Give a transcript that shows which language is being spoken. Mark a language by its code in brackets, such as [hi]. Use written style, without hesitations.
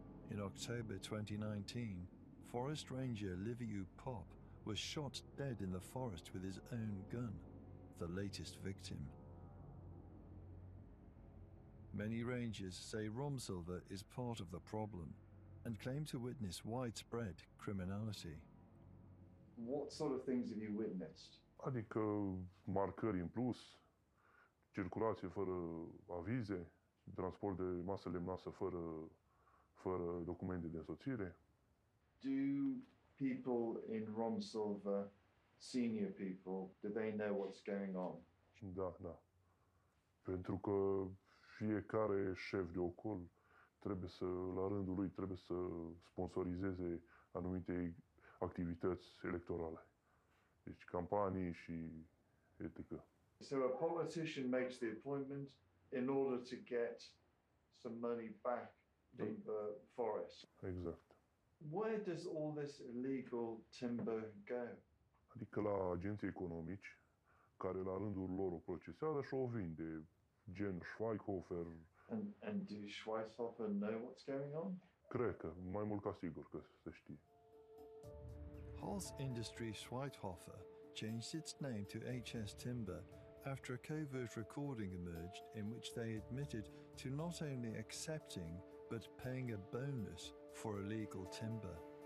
[en] In October 2019, forest ranger Liviu Pop was shot dead in the forest with his own gun, the latest victim. Many rangers say Romsilver is part of the problem and claim to witness widespread criminality. What sort of things have you witnessed? [ro] Adică marcări în plus, circulație fără avize, transport de masă lemnoasă fără documente de însoțire. [en] Do people in Romsilver, senior people, do they know what's going on? [ro] Da, da. Pentru că fiecare șef de ocol trebuie să, la rândul lui, trebuie să sponsorizeze anumite activități electorale. Deci campanii și etică. [en] So a politician makes the appointment in order to get some money back in the forest. [ro] Exact. [en] Where does all this illegal timber go? [ro] Adică la agenții economici, care la rândul lor o procesează și o vinde, gen Schweighofer. [en] And do Schweighofer know what's going on? [ro] Cred că, mai mult ca sigur că se știe. [en] Holz Industrie Schweighofer changed its name to HS Timber after a covert recording emerged in which they admitted to not only accepting but paying a bonus for illegal timber.